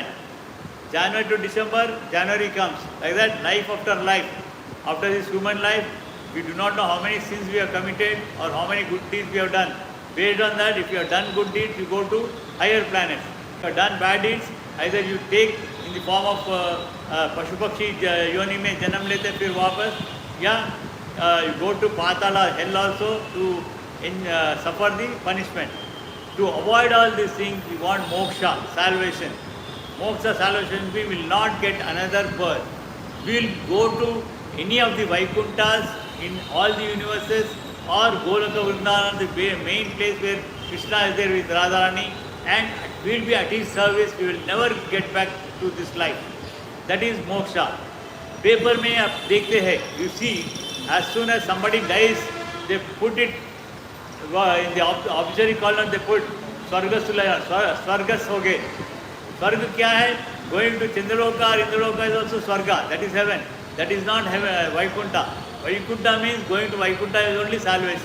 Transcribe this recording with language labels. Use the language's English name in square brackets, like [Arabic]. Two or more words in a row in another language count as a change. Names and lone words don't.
[English] January to December, January comes. Like that, life after life. After this human life, we do not know how many sins we have committed or how many good deeds we have done. Based on that, if you have done good deeds, you go to higher planets. If you have done bad deeds, either you take in the form of [Hindi] पशुपक्षी योनि में जन्म लेते फिर वापस, या [English] you go to Patala, hell also to suffer the punishment. To avoid all these things, we want moksha, salvation. Moksha, salvation, we will not get another birth. We will go to any of the Vaikunthas in all the universes or Goloka Vrindavan, the main place where Krishna is there with Radharani, and we will be at His service. We will never get back to this life. That is moksha. [Hindi] Paper में आप देखते है, [English] you see, as soon as somebody dies, they put it in the obituary column, they put [Hindi] स्वर्गस हो गए. स्वर्ग क्या है? [English] Going to Chandraloka or Indraloka is also Swarga. That is heaven. That is not heaven, Vaikuntha. Vaikuntha means going to Vaikuntha is only salvation.